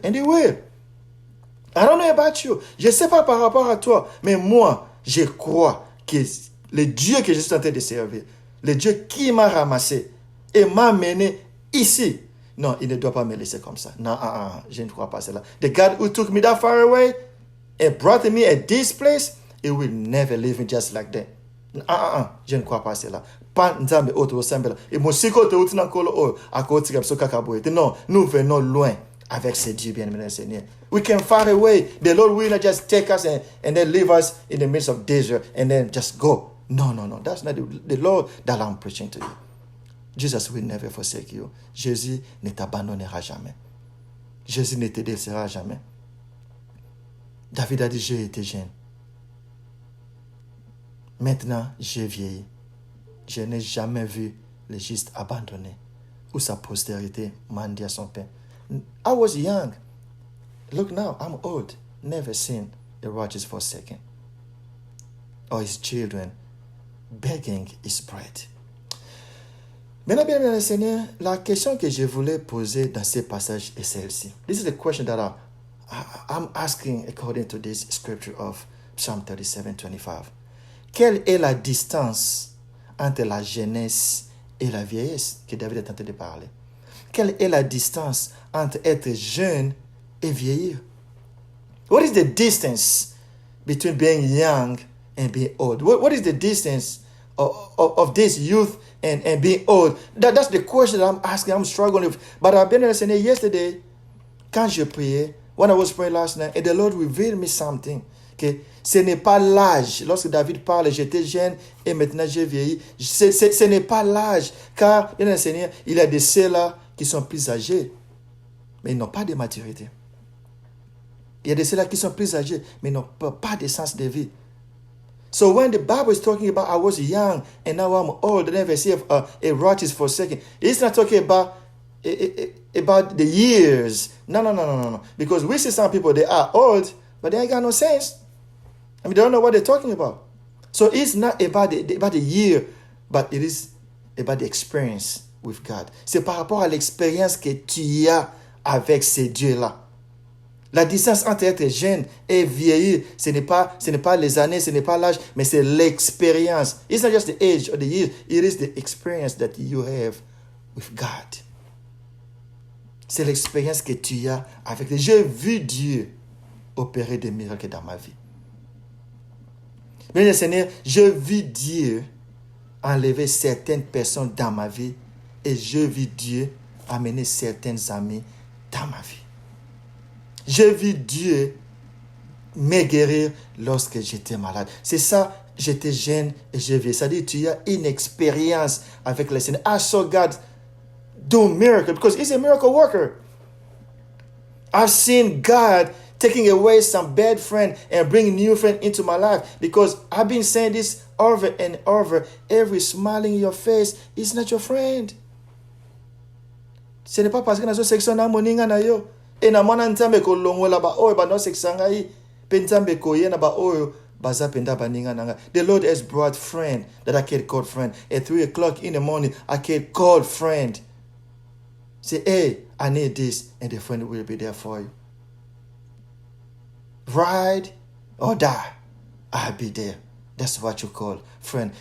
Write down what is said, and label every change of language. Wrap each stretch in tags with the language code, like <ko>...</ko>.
<en>And he will. I don't know about you.</en> <fr>Je ne sais pas par rapport à toi, mais moi, je crois que le Dieu que je suis en train de servir, le Dieu qui m'a ramassé et m'a mené ici, non, il ne doit pas me laisser comme ça. Non, je ne crois pas cela.</fr> <en>The God who took me that far away and brought me at this place, he will never leave me just like that.</en> <fr>Je ne crois pas cela. Pas nzambe auto semble. Et mon siko te utina kolo o akoti kapso kakaboete. Non, nous venons loin avec ce Dieu bien-aimé Seigneur.</fr> <en>We can far away. The Lord will not just take us and then leave us in the midst of desert and then just go. No. That's not the Lord that I'm preaching to you. Jesus will never forsake you.</en> <fr>Jésus ne t'abandonnera jamais. Jésus ne te délaissera jamais. David a dit, j'ai été jeune. Maintenant, j'ai vieilli. Je n'ai jamais vu le juste abandonné ou sa postérité mendier à son pain.</fr> <en>I was young. Look now, I'm old. Never seen the righteous forsaken or his children begging his bread.</en> <fr>Maintenant, bien, bien, Seigneur, la question que je voulais poser dans ce passage est celle-ci.</fr> <en>This is the question that I'm asking according to this scripture of Psalm 37:25.</en> <fr>Quelle est la distance entre la jeunesse et la vieillesse que David est tenté de parler? Quelle est la distance entre être jeune et vieillir?</fr> <en>What is the distance between being young and being old? What is the distance of this youth and being old? That's the question that I'm asking. I'm struggling with. But I've been listening yesterday,</en> <fr>quand je priais,</fr> <en>when I was praying last night, and the Lord revealed me something.</en> <fr>Okay? Ce n'est pas l'âge. Lorsque David parle, j'étais jeune et maintenant j'ai vieilli. Ce n'est pas l'âge. Car, bien le Seigneur, il y a de ceux-là qui sont plus âgés, mais ils n'ont pas de maturité. Il y a de ceux-là qui sont plus âgés, mais ils n'ont pas de sens de vie.</fr> <en>So when the Bible is talking about I was young and now I'm old, and then they say a righteous forsaken, it's not talking about the years. No. Because we see some people, they are old, but they ain't got no sense. I mean, they don't know what they're talking about. So it's not about the year, but it is about the experience with God.</en> <fr>C'est par rapport à l'expérience que tu as avec ce Dieu-là. La distance entre être jeune et vieillir, ce n'est pas les années, ce n'est pas l'âge, mais c'est l'expérience.</fr> <en>It's not just the age or the years, it is the experience that you have with God.</en> <fr>C'est l'expérience que tu as avec Dieu. J'ai vu Dieu opérer des miracles dans ma vie. Bien, Seigneur, j'ai vu Dieu enlever certaines personnes dans ma vie et j'ai vu Dieu amener certains amis dans ma vie. J'ai vu Dieu me guérir lorsque j'étais malade. C'est ça, j'étais jeune et j'ai vu. C'est-à-dire, tu as une expérience avec le Seigneur.</fr> <en>I saw God do miracles because He's a miracle worker. I've seen God taking away some bad friend and bring new friend into my life because I've been saying this over and over. Every smile in your face is not your friend.</en> <fr>Ce n'est pas parce que dans une section d'harmonie, et</fr> <ln>na mwana nzambe ko longola ba oyo ba no seksanga yi pe nzambe ko yena ba oyo</ln> <en>The Lord has brought friend that I can call friend. At 3 o'clock in the morning, I can call friend. Say, hey, I need this, and the friend will be there for you. Ride or die, I'll be there. That's what you call friend.</en>